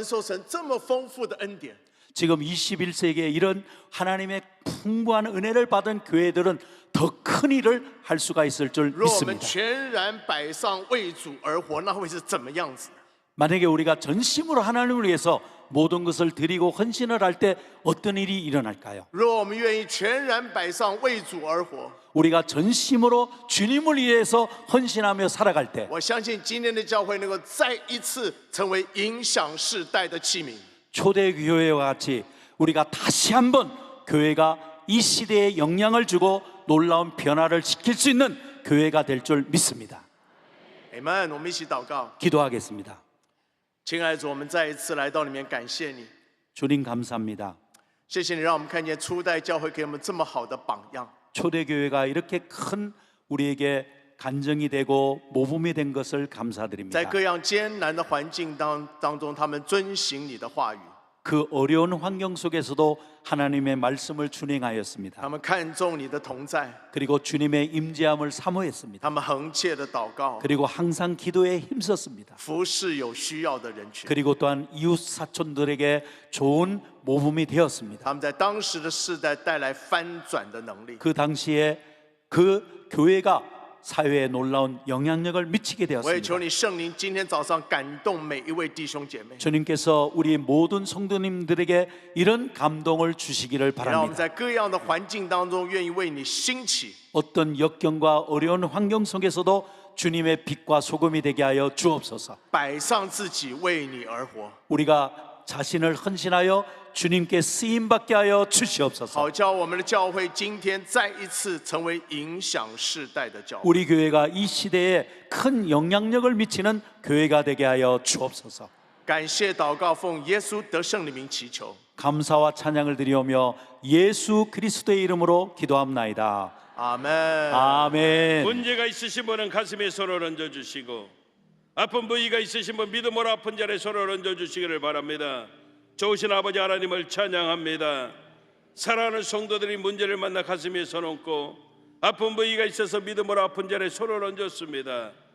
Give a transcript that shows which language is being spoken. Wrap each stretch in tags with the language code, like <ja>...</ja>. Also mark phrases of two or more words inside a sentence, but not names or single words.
<zh>那今天当我们承受神这么丰富的恩典，</zh> <ko>지금 21세기에 이런 하나님의 풍부한 은혜를 받은 교회들은 더 큰 일을 할 수가 있을 줄</ko> <zh>若我们</zh> <ko>믿습니다.</ko> <zh>全然摆上为主而活，那会是怎么样子？</zh> <ko>만약에 우리가 전심으로 하나님을 위해서 모든 것을 드리고 헌신을 할 때 어떤 일이 일어날까요?</ko> <zh>若我们愿意全然摆上为主而活，</zh> <ko>우리가 전심으로 주님을 위해서 헌신하며 살아갈 때</ko> <zh>我相信今天的教会能够再一次成为影响世代的器皿。</zh> <ko>초대교회와 같이 우리가 다시 한번 교회가 이 시대에 영향을 주고 놀라운 변화를 시킬 수 있는 교회가 될 줄 믿습니다.</ko> <zh>Amen。我们一起祷告，</zh> <ko>기도하겠습니다.</ko> <zh>亲爱的主，我们再一次来到里面，感谢你，</zh> <ko>주님 감사합니다.</ko> <zh>谢谢你让我们看见初代教会给我们这么好的榜样。</zh> <ko>초대교회가 이렇게 큰 우리에게 간증이 되고 모범이 된 것을</ko> <zh>在</zh> <ko>감사드립니다.</ko> <zh>各样艰难的环境当中，他们遵行你的话语，</zh> <ko>그 어려운 환경 속에서도 하나님의 말씀을 준행하였습니다.</ko> <zh>他们看重你的同在，</zh> <ko>그리고 주님의 임재함을 사모했습니다.</ko> <zh>他们恒切的祷告，</zh> <ko>그리고 항상 기도에 힘썼습니다.</ko> <zh>服侍有需要的人群。</zh> <ko>그리고 또한 이웃 사촌들에게 좋은 모범이 되었습니다.</ko> <zh>他们在当时的世代带来翻转的能力。</zh> <ko>그 당시에 그 교회가 사회에 놀라운 영향력을 미치게</ko> <zh>我也求</zh> <ko>되었습니다.</ko> <zh>你圣灵今天早上感动每一位弟兄姐妹，</zh> <ko>주님께서 우리 모든 성도님들에게 이런 감동을 주시기를</ko> <zh>让我们</zh> <ko>바랍니다.</ko> <zh>在各样的环境当中愿意为你兴起，</zh> <ko>어떤 역경과 어려운 환경 속에서도 주님의 빛과 소금이 되게 하여 주옵소서.</ko> <zh>摆上自己为你而活，</zh> <ko>우리가 자신을 헌신하여 주님께 쓰임 받게 하여 주시옵소서.</ko> <zh>好叫我们的教会今天再一次成为影响世代的教会。</zh> <ko>우리 교회가 이 시대에 큰 영향력을 미치는 교회가 되게 하여 주옵소서.</ko> <zh>感谢祷告，奉耶稣得胜的名祈求，</zh> <ko>감사와 찬양을 드리오며 예수 그리스도의 이름으로 기도합나이다.</ko> <zh>阿门。</zh> <ko>아멘. 문제가 있으신 분은 가슴에 손을 얹어주시고 아픈 부위가 있으신 분 믿음으로 아픈 자리에 손을 얹어주시기를 바랍니다. 좋으신 아버지 하나님을 찬양합니다. 사랑하는 성도들이 문제를 만나 가슴에 손 얹고 아픈 부위가 있어서 믿음으로 아픈 자리에 손을 얹었습니다.</ko>